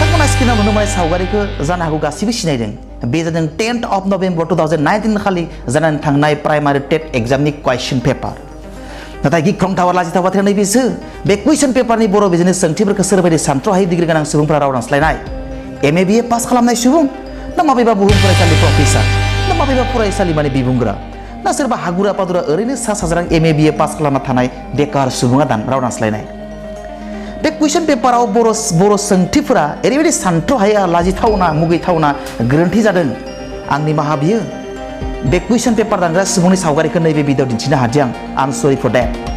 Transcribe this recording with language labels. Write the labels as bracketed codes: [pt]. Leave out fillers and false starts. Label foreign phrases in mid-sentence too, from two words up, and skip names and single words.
[brx] स्क्रिनाव नुनो मोननाय सावगारिखौ जानो हागौ गासिबो सिनायदों बे जादों [en] 10th of November [brx] 2019 खालि जानानै थांनाय [en] primary TET exam question paper [brx] नाथाय गिख्रंथाव लाजिथाव बाथ्राया नैबेसो बे [en] question paper [brx] बर' बिजोंनि सोंथिफोरखौ सोरबायदि सानथ्र'हायै डिग्रि गोनां सुबुंफोरा राव दानस्लायनाय MA BA पास खालामनाय सुबुं ना माबेबा बुहुम फरायसालि प्रफेसार ना माबेबा फरायसालिमानि बिबुंग्रा ना सोरबा हागुरा पादुरा ओरैनो सा साज्रां MA BA पास खालामना थानाय बेकार सुबुङा राव दानस्लायनाय बे [en] question paper [brx] बर' सोंथिफोरा ओरैबायदि सानथ्र'हायै लाजिथावना मुगैथावना गोरोन्थि जादों आंनि माहा बियो बे क्वेश्चन पेपार दानग्रा सुबुंनि सावगारिखौ नैबे भिडिअ दिन्थिनो हादिया आं [en] sorry for that